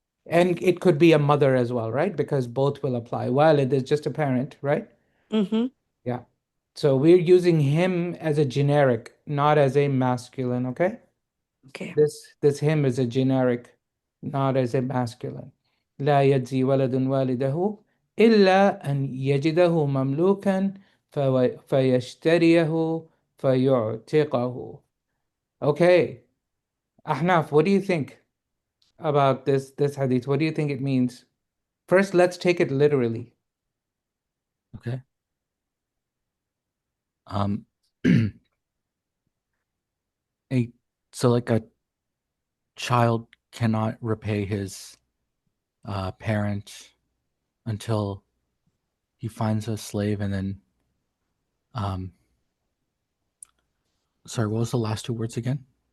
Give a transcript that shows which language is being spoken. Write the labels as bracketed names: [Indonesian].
[English] And it could be a mother as well, right? Because both will apply. While it is just a parent, right? Mm-hmm. Yeah. So we're using him as a generic, not as a masculine, okay? Okay. This him is a generic, not as a masculine. [Arabic] لا يجزي ولد والده إلا أن يجده مملوكا فيشتريه فيعتقه. [English] Okay, Ahnaf, what do you think about this hadith? What do you think it means? First, let's take it literally. Okay. Um, a so like a child cannot repay his parent until he finds a slave, and then um, sorry, what was the last two words again?